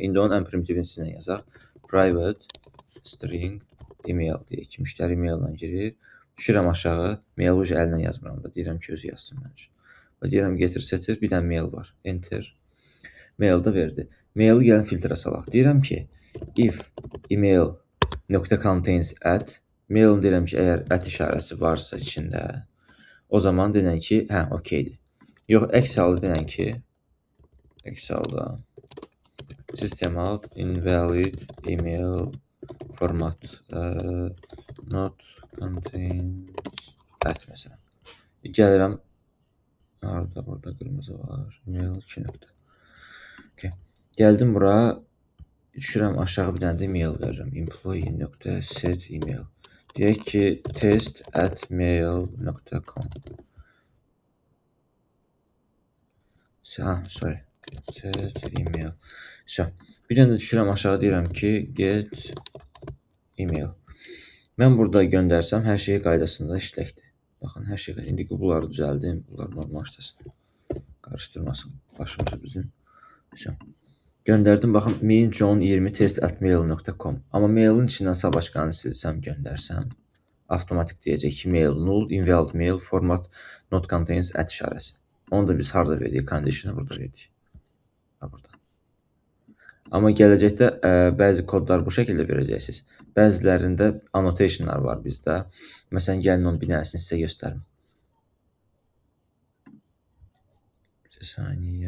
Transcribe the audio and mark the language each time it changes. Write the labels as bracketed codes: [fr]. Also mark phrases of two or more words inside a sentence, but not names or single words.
[az] İndi onun ən primitivini sizlə yazaq. [en] Private string email [az] deyək ki, müştəri emaillə girir. Düşürəm aşağı. Mail ucu əllə yazmıram da. Deyirəm ki, özü yazsın mənim üçün. Və deyirəm getir setir. Bir dənə mail var. Enter. Mail da verdi. Maili gəlin filtrə salaq. Deyirəm ki, [en] if email .contains [az] @ mailin deyirəm ki, əgər @ işarəsi varsa içində, o zaman denən ki, hə, okeydir. Yox, əks halda denən ki, əks halda [en] system out invalid email format not contains @ [az] məsələn. Gəlirəm, harada burada qırmızı var, email 2 nöqtə. Okay. Gəldim bura, düşürəm aşağı bir dənə də email verirəm. [en] employee.set email. [az] Deyək ki, test@mail.com. Sorry. [en] Set email. [az] Bir dənə də düşürəm aşağı deyirəm ki, [en] get email. [az] Mən burada göndərsəm, hər şey qaydasında işləkdir. Baxın, hər şey qaydasında. İndi bunları düzəldim, bunlar normal işləsin. Qarışdırmasın başımızı bizim. Göndərdim, baxın, minjohn20test@mail.com. Amma mailin içindən sabaçkanı silsəm, göndərsəm, avtomatik deyəcək ki, [en] mail null, invalid mail, format not contains [az] @ işarəsi. Onu da biz harada verdik? Condition'ı burada verdik. Burada. Amma gələcəkdə bəzi kodlar bu şəkildə verəcəksiniz. Bəzilərində annotationlar var bizdə. Məsələn, gəlin onun bir dənəsini sizə göstərim. Bir saniyə.